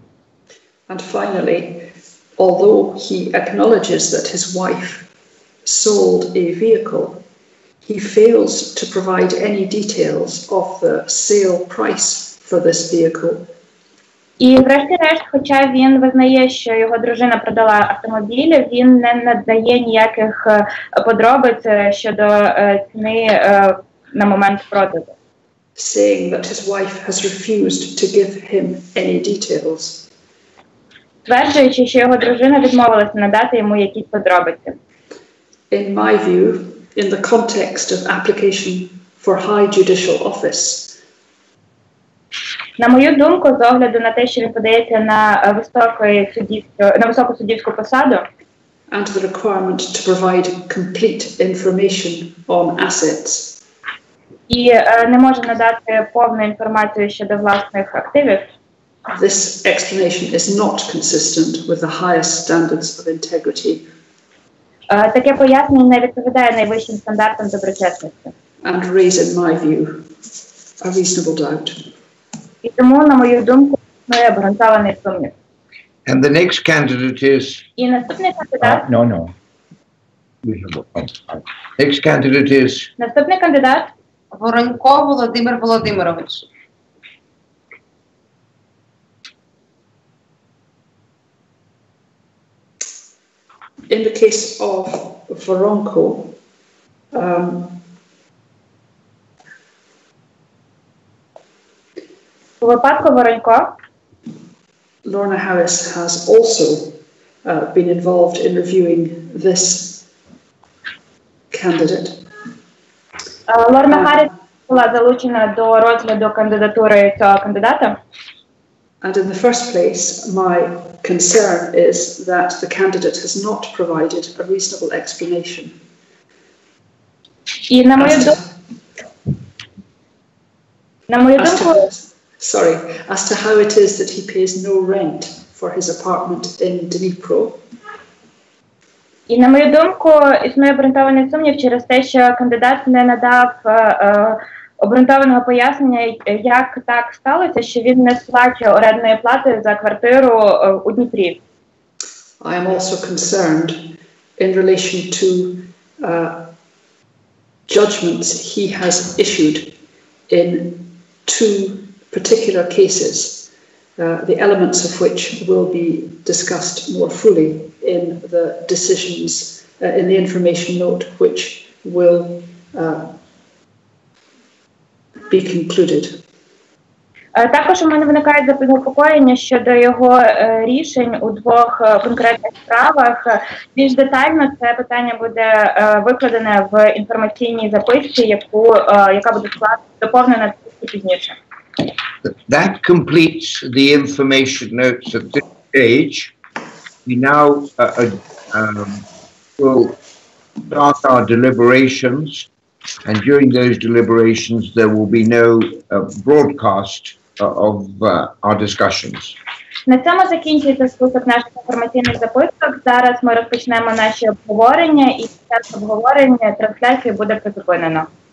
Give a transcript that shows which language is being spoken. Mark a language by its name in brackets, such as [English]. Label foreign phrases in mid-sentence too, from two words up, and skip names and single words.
[English] And finally, although he acknowledges that his wife sold a vehicle, he fails to provide any details of the sale price for this vehicle. [Ukrainian] І врешті-решт, хоча він визнає, що його дружина продала автомобіль, він не надає ніяких подробиць щодо ціни на момент продажу. [English] Saying that his wife has refused to give him any details. [Ukrainian] Стверджуючи, що його дружина відмовилася надати йому якісь подробиці. [English] In my view, in the context of application for high judicial office, [Ukrainian] на мою думку, з огляду на те, що він подається на високу суддівську посаду, [English] and the requirement to provide complete information on assets, [Ukrainian] і не може надати повну інформацію щодо власних активів, [English] this explanation is not consistent with the highest standards of integrity. [Ukrainian] Таке пояснення не відповідає найвищим стандартам доброчесності. [English] And raise, in my view, a reasonable doubt. [Ukrainian] І тому, на мою думку, існує обґрунтований сумнів. [English] And the next candidate is... [Ukrainian] І наступний кандидат... [English] No. Next candidate is... [Ukrainian] Наступний кандидат... Воронько Володимир Володимирович. [English] In the case of Voronko, [Ukrainian] у випадку Воронько, [English] Lorna Harris has also been involved in reviewing this candidate. [Ukrainian] Лорна Харріс була залучена до розгляду кандидатури цього кандидата. [English] And in the first place, my concern is that the candidate has not provided a reasonable explanation. [Ukrainian] І на мою думку, [English] as to how it is that he pays no rent for his apartment in Dnipro. [Ukrainian] І на мою думку, існує обґрунтований сумнів через те, що кандидат не надав обґрунтованого пояснення, як так сталося, що він не сплачує орендної плати за квартиру у Дніпрі. [English] I am also concerned in relation to judgments he has issued in two particular cases, the elements of which will be discussed more fully in the decisions, in the information note, which will be concluded. [Ukrainian] Також у мене виникає занепокоєння щодо його рішень у двох конкретних справах. Більш детально це питання буде викладене в інформаційній записці, яка буде доповнена пізніше. [English] That completes the information notes at this stage. We now will start our deliberations, and during those deliberations there will be no broadcast of our discussions. [Ukrainian] На цьому закінчується список наших інформаційних записок. Зараз ми розпочнемо наші обговорення, і під час обговорення трансляцію буде призупинено.